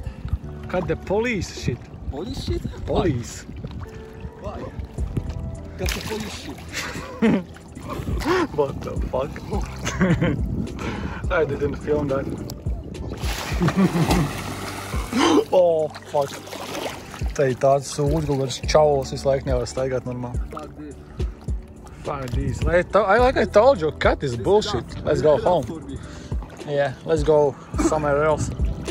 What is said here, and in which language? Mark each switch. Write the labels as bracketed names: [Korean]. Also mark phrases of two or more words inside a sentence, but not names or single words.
[English] Cut the police shit. Police shit? Police. Why? Cut the police shit. What the fuck? I didn't film that. Oh, fuck. [Latvian] Tai tāds sūdz, kaut kāds čauls visu laiku nevar staigāt normāli. Paldies. [English] Like I told you, cut this bullshit. Let's go home. Yeah, let's go somewhere else.